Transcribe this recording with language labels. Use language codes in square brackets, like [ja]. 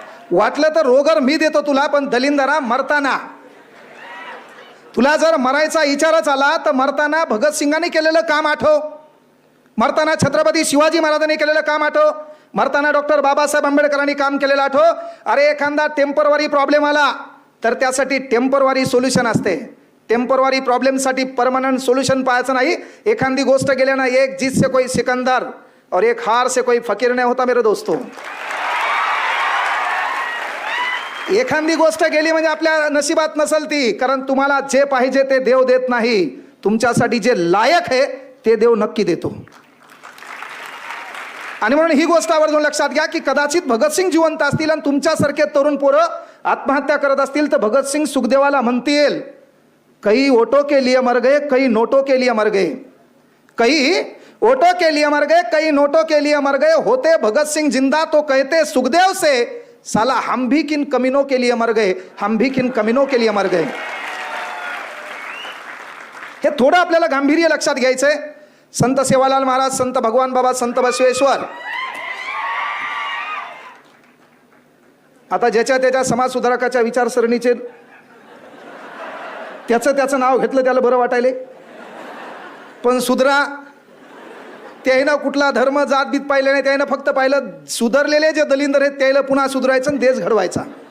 [mr] वाटलं तर रोगर मी देतो तुला, पण दलिंदरा मरताना, तुला जर मरायचा विचारच आला तर मरताना भगतसिंगांनी केलेलं काम आठव, मरताना छत्रपती शिवाजी महाराजांनी केलेलं काम आठव, मरताना डॉक्टर बाबासाहेब आंबेडकरांनी काम केलेलं आठव. अरे एखादा टेम्पररी प्रॉब्लेम आला तर त्यासाठी टेम्पररी सोल्युशन असते. टेम्पररी प्रॉब्लेमसाठी परमनंट सोल्युशन पाहायचं नाही. एखादी गोष्ट गेल्यानं [hi] एक जीत से कोई सिकंदर और एक हार से कोई फकीर नहीं होता मेरे दोस्तों. [mr] एखादी गोष्ट गेली म्हणजे आपल्या नशिबात नसल ती, कारण तुम्हाला जे पाहिजे ते देव देत नाही, तुमच्यासाठी जे लायक आहे ते देव नक्की देतो. आणि म्हणून ही गोष्ट आवर्जून लक्षात घ्या, की कदाचित भगतसिंग जिवंत असतील आणि तुमच्यासारखे तरुण पोरं आत्महत्या करत असतील, तर भगतसिंग सुखदेवाला म्हणतील, [hi] कई ओटो के लिए मर गए, कई नोटों के लिए मर गए, कई ओटो के लिए मर गए, कई नोटों के लिए मर गए, होते भगत सिंह जिंदा तो कहते सुखदेव से, साला हम भी किन कमीनों के लिए मर गए, हम भी किन कमीनों के लिए मर गए. [mr] हे थोडं आपल्याला गांभीर्य लक्षात घ्यायचंय. संत सेवालाल महाराज, संत भगवान बाबा, संत बसवेश्वर, आता ज्याच्या त्याच्या समाज सुधारकाच्या विचारसरणीचे त्याचं नाव घेतलं त्याला बरं वाटायले, पण सुधरा त्यानं कुठला धर्म जात बीत पाहिलं नाही, त्यानं फक्त पाहिलं सुधारलेले जे दलिंदर आहेत त्याला पुन्हा सुधारायचं आणि देश घडवायचा.